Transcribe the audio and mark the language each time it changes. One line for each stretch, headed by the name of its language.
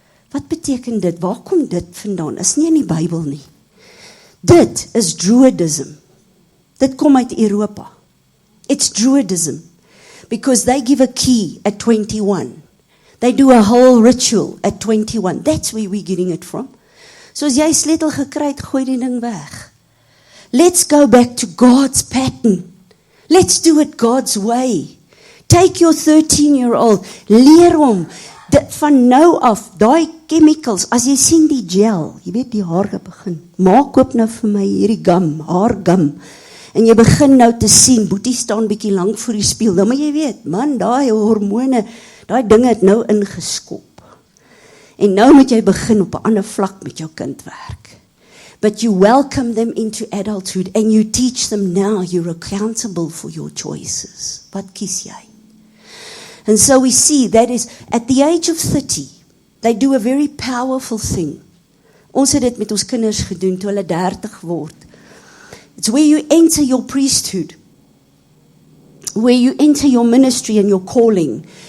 Afrikaans: Wat beteken dit? Waar kom dit vandaan? Is nie in die Bybel nie. Dit is Druidism. Dit kom uit Europa.
English: It's Druidism. Because they give a key at 21. They do a whole ritual at 21. That's where we're getting it from.
Afrikaans: So as jy sleutel gekry het, gooi die ding weg.
English: Let's go back to God's pattern. Let's do it God's way. Take your 13-year-old,
Afrikaans: leer hom, van nou af, daai chemicals, as jy sien die gel, jy weet die hare begin, maak koop nou vir my hierdie gum, haar gum, en jy begin nou te sien, Boetie staan bietjie lank voor die spieël, dan moet jy weet, man, daai hormone, daai dinge het nou ingeskop. En nou moet jy begin op 'n ander vlak met jou kind werk.
English: But you welcome them into adulthood and you teach them now you're accountable for your choices.
Afrikaans: Wat kies jy?
English: And so we see that is at the age of 30, they do a very powerful thing.
Afrikaans: Ons het dit met ons kinders gedoen toe hulle 30 word.
English: It's where you enter your priesthood, where you enter your ministry and your calling.